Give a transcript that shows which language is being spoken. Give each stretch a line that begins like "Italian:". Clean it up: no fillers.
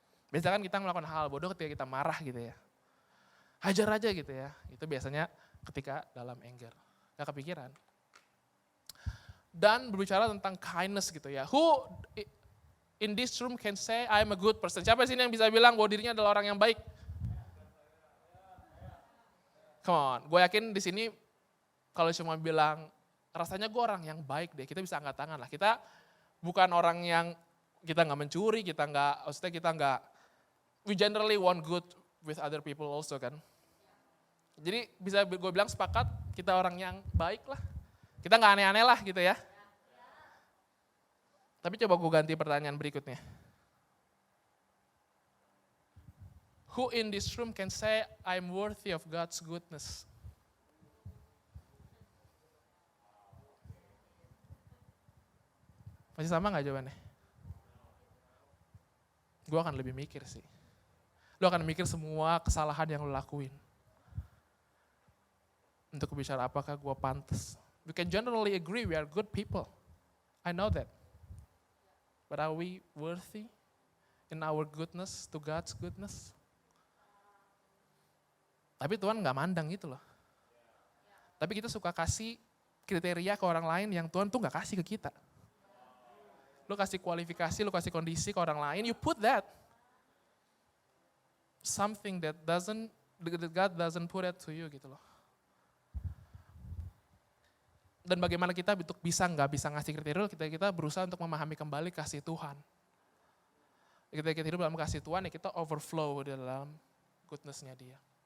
Indonesian: Biasanya kan kita melakukan hal bodoh ketika kita marah gitu ya. Hajar aja gitu ya. Itu biasanya ketika dalam anger. Gak kepikiran. Dan berbicara tentang kindness gitu ya.
English: Who in this room can say I'm a good person?
Indonesian: Siapa sini yang bisa bilang bahwa dirinya adalah orang yang baik?
English: Come on,
Indonesian: gue yakin di sini kalau cuma bilang rasanya gue orang yang baik deh, kita bisa angkat tangan lah. Kita bukan orang yang kita nggak mencuri, kita nggak,
English: we generally want good with other people also
Indonesian: kan. Jadi bisa gue bilang sepakat kita orang yang baik lah. Kita nggak aneh-aneh lah gitu ya. Tapi coba gue ganti pertanyaan berikutnya.
English: Who in this room can say I'm worthy of God's goodness?
Indonesian: Masih sama gak jawabannya? Gue akan lebih mikir sih. Lo akan mikir semua kesalahan yang lo lakuin. Untuk bicara apakah gue pantas.
English: We can generally agree we are good people. I know that. But are we worthy in our goodness to God's goodness?
Indonesian: Tapi Tuhan gak mandang gitu loh. Tapi kita suka kasih kriteria ke orang lain yang Tuhan tuh gak kasih ke kita. Lu kasih kualifikasi, lu kasih kondisi ke orang lain,
English: you put that. Something that God doesn't put it to you
Indonesian: gitu loh. Dan bagaimana kita bisa nggak bisa ngasih kriteria, kita berusaha untuk memahami kembali kasih Tuhan. Ketika kita hidup dalam kasih Tuhan, ya kita overflow di dalam goodness-nya Dia.